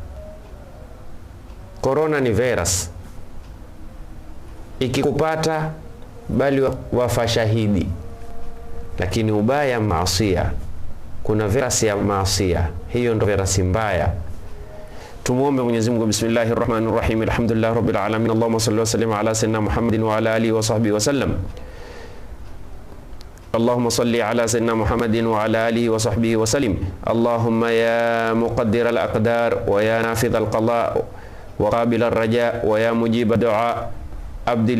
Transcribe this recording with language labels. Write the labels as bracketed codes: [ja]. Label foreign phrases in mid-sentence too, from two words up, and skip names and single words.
[sw] Corona ni virus, ikikupata bali wafa shahidi, lakini ubaya maasi. Kuna virus ya maasi, hiyo ndo virus mbaya. Tumuombe Mwenyezi Mungu. [ar] بسم الله الرحمن الرحيم. الحمد لله رب العالمين. اللهم صل وسلم على سيدنا محمد وعلى آله وصحبه وسلم. اللهم صل على سيدنا محمد وعلى آله وصحبه وسلم. اللهم يا مقدر الأقدار ويا نافذ القضاء وقابل الرجاء ويا مجيب الدعاء، أبدل